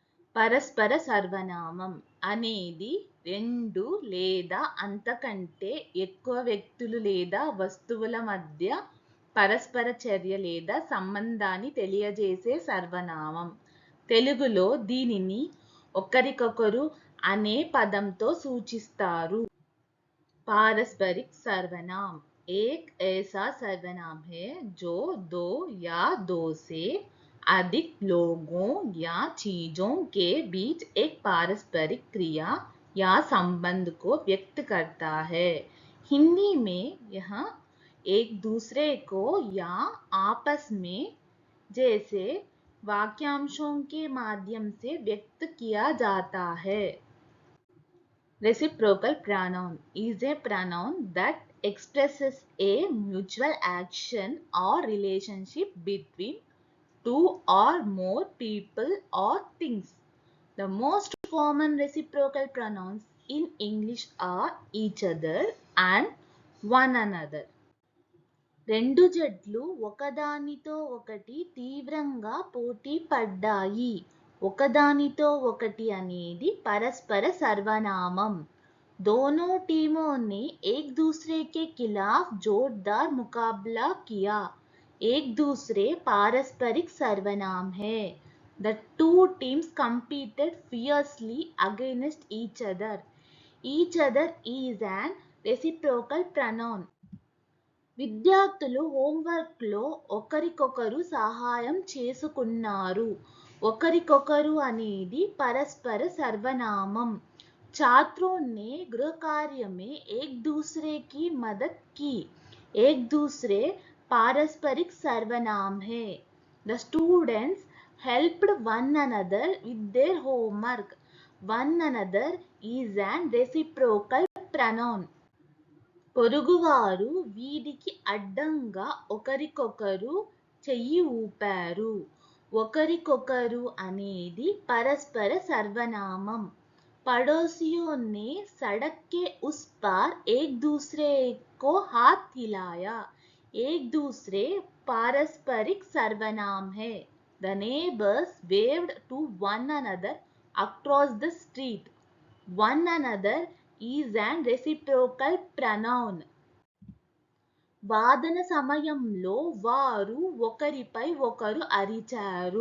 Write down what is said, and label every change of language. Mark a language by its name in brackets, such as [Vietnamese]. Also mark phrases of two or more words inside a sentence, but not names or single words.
[Telugu] పరస్పర సర్వనామం అనేది రెండు లేదా అంతకంటే ఎక్కువ వ్యక్తులు లేదా వస్తువుల మధ్య పరస్పర చర్య లేదా సంబంధాన్ని తెలియజేసే సర్వనామం. తెలుగులో దీనిని ఒకరికొకరు అనే పదంతో సూచిస్తారు. [Hindi] पारस्परिक सर्वनाम एक ऐसा सर्वनाम है जो दो या दो से अधिक लोगों या चीजों के बीच एक पारस्परिक क्रिया या संबंध को व्यक्त करता है। हिंदी में यह एक दूसरे को या आपस में जैसे वाक्यांशों के माध्यम से व्यक्त किया जाता है। [English] Reciprocal pronoun is a pronoun that expresses a mutual action or relationship between two or more people or things. The most common reciprocal pronouns in English are each other and one another. [Telugu] రెండు జట్లు ఒకదానితో ఒకటి తీవ్రంగా పోటీ పడ్డాయి. ఒకదానితో ఒకటి అనేది పరస్పర సర్వనామం. [Hindi] दोनों टीमों ने एक दूसरे के खिलाफ जोरदार मुकाबला किया. एक दूसरे पारस्परिक सर्वनाम है. [English] The two teams competed fiercely against each other. Each other is an reciprocal pronoun. [Telugu] విద్యార్థులు హోంవర్క్లో ఒకరికొకరు సహాయం చేసుకున్నారు. ఒకరికొకరు అనేది పరస్పర సర్వనామం. [Hindi] छात्रों ने गृह कार्य में एक दूसरे की मदद की. एक दूसरे पारस्परिक सर्वनाम है. [English] The students helped one another with their homework. One another is an reciprocal pronoun. [Telugu] పొరుగువారు వీధికి అడ్డంగా ఒకరికొకరు చెయ్యి ఊపారు. ఒకరికొకరు అనేది పరస్పర సర్వనామం. [Hindi] पड़ोसियों ने सड़क के उस पार एक दूसरे को हाथ हिलाया. एक दूसरे पारस्परिक सर्वनाम है. [English] The neighbors waved to one another across the street. One another is an reciprocal pronoun. [Telugu] వాదన సమయంలో వారు ఒకరిపై ఒకరు అరిచారు.